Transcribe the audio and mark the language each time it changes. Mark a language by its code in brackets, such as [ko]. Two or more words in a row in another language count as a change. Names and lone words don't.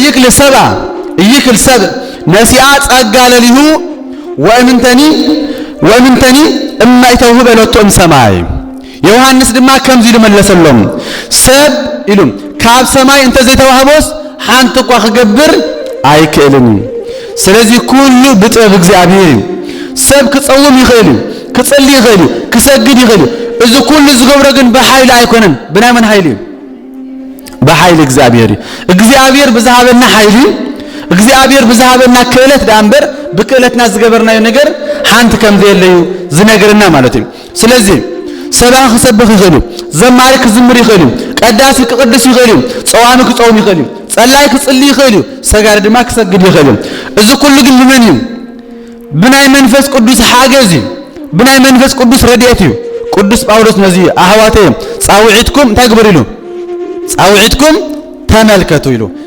[gez] እይክል ሰብ ነሲአ ጸጋ ለሊሁ ወእምንተኒ እማይተው [ti] በለቶም ሰማይ ዮሐንስ ድማ ከምዚ ይመለሰሎም ሰብ ኢሉም ካብ ሰማይ እንተ ዘይተዋህቦስ ሓንቲ እንኳ ክገብር አይክእልን ስለዚህ ኩሉ በጥበብ እግዚአብሔር ሰብ ክጸውም ይኽእል ክጸልይ ይኽእል ክሰግድ ይኽእል እዚ ኩሉ ዝገብሮ ግን በኃይል አይኮነን ብናይ መን ኃይል በኃይል እግዚአብሔር ብዛሃበና ኃይል እግዚአብሔር ብዛሃበና ክእለት ዳንበር በክእለትና ዝገበርናዮ ነገር ሓንቲ ከም ዘየለዩ ዝነገርና ማለት እዩ ስለዚህ ሰባኺ ክሰብኽ ይኽእል ዘማሪ ክዝምር ይኽእል ቀዳሲ ክቅድስ ይኽእል ጸዋሚ ክጾም ይኽእል ጸላይ ክጽልይ ይኽእል ሰጋሪ ድማ ክሰግድ ይኽእል እዚ ኩሉ ግን ብመን እዩ ብናይ መንፈስ ቅዱስ ሓገዝ ብናይ መንፈስ ቅዱስ ረድኤት እዩ ቅዱስ ጳውሎስ ነዚ አሕዋተይ ጻውዒትኩም እንታይ ግብሩ ኢሉ ጻውዒትኩም ተመልከቱ ኢሉ